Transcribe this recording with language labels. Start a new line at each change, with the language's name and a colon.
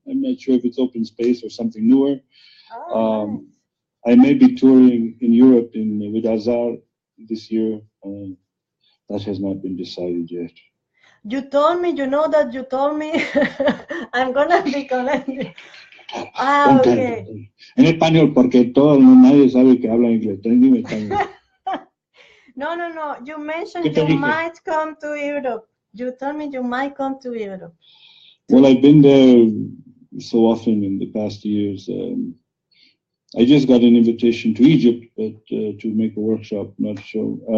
English: I'm not sure if it's open space or something newer. Nice. I may be touring in Europe with Azar this year. That has not been decided yet. You told me, that you told me. I'm gonna be connected. Okay.
Spanish: En español, porque nadie sabe que habla inglés. Dime español. No.
English: You mentioned you might come to Europe. You told me you might come to Europe. Well, I've been there so often in the past years. I just got an invitation to Egypt, but to make a workshop, not a show.